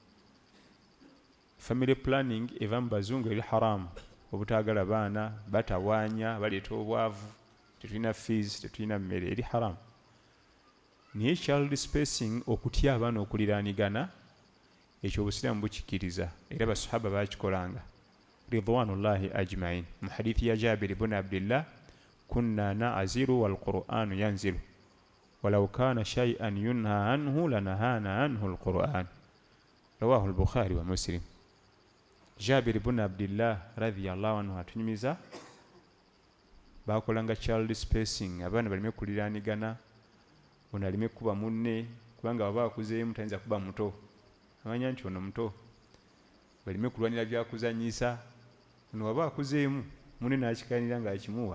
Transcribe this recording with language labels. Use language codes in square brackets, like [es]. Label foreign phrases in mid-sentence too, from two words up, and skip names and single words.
[en] Family planning [lg] eva mu bazungu eri haramu, obutaagala baana, batawaanya, baleeta obwavu, tetulina fees, tetulina mmere, eri haramu. Naye [en] child spacing [lg] okutya abaana okuliraanigana, ekyo obusiraamu bukikkiriza era basahaba baakikolanga [ar] رضوان الله أجمعين. [lg] Mu hadithi ya [ar] Jabir ibn Abdillah, كنا نعزل والقرآن ينزل ولو كان شيئا ينهى عنه لنهانا عنه القرآن. رواه البخاري ومسلم. [lg] Jabir ibn Abdillah [ar] رضي الله عنه [lg] atunyumiza bakolanga [en] child spacing, [lg] abaana balime kuliraanigana, ono alime kuba munne kubanga baba bakuzeemu tayinza kuba muto, amanya nti ono muto. Balime kulwanira byakuzanyisa, ono baba akuzeemu munne n'akikaanira ng'akimuwa.